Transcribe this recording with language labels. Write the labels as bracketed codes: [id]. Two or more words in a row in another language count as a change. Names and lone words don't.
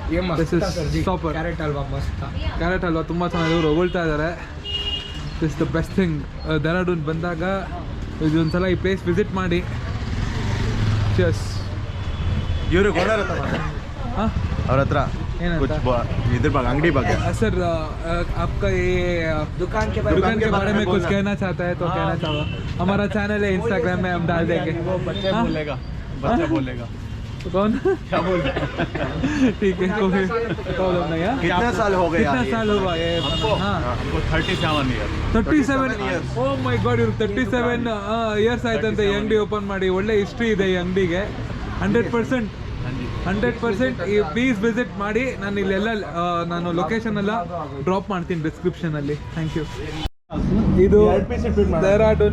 [kn] ಕ್ಯಾರೆಟ್ ಅಲ್ವಾ ತುಂಬ ಚೆನ್ನಾಗಿ ಇವ್ರು ಹೊಗಳ್ತಾ ಇದ್ದಾರೆ. [en] this the best thing. [kn] ಡೆಹ್ರಾಡೂನ್ ಬಂದಾಗ ಇದೊಂದ್ಸಲ ಈ [en] place visit [kn] ಮಾಡಿ. ಚಸ್ ಇವ್ರಿಗೆ ಹಾಂ ಅವ್ರ ಹತ್ರ ಏನಂತ ಇದ್ರ ಬಗ್ಗೆ ಅಂಗಡಿ ಬಗ್ಗೆ [hi] सर आपका ये दुकान के बारे में कुछ कहना चाहता है तो कहना चाहो. हमारा चैनल है इंस्टाग्राम में, हम डाल देंगे. बच्चा बोलेगा कौन क्या बोल ठीक है, कोई प्रॉब्लम नहीं है. कितना साल हो गया? कितना साल हुआ ये? हाँ हमको 37 ईयर [kn] 37 [en] oh my god, [kn] ಇವ್ರು 37 ಇಯರ್ಸ್ ಆಯ್ತಂತೆ ಈ ಅಂಗಡಿ ಓಪನ್ ಮಾಡಿ. ಒಳ್ಳೆ ಹಿಸ್ಟ್ರಿ ಇದೆ ಈ ಅಂಗಡಿಗೆ. 100% ಈ [en] please visit [kn] ಮಾಡಿ. ನಾನು ಇಲ್ಲೆಲ್ಲ ನಾನು ಲೊಕೇಶನ್ ಎಲ್ಲ ಡ್ರಾಪ್ ಮಾಡ್ತೀನಿ ಡಿಸ್ಕ್ರಿಪ್ಷನ್ ಅಲ್ಲಿ. [en] thank you. [kn] ಇದು ಡೆಹ್ರಾಡೂನ್.